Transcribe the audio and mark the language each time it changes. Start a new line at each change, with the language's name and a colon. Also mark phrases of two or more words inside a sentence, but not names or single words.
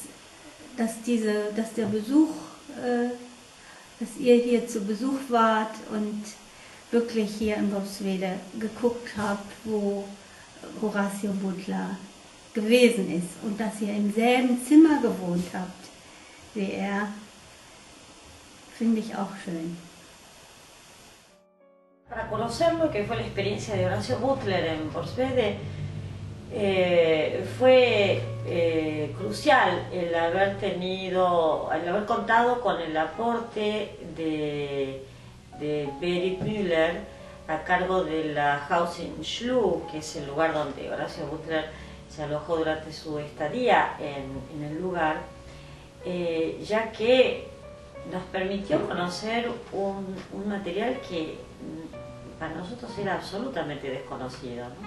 German: der Besuch, dass ihr hier zu Besuch wart und wirklich hier in Worpswede geguckt habt, wo Horacio Butler gewesen ist, und dass ihr im selben Zimmer gewohnt habt wie er, finde ich auch schön.
Spanish: Para conocer lo que fue la experiencia de Horacio Butler en Borsvede, fue crucial el haber contado con el aporte de Berit Müller a cargo de la Housing Schlu, que es el lugar donde Horacio Butler se alojó durante su estadía en el lugar, ya que nos permitió conocer un material que para nosotros era absolutamente desconocido, ¿no?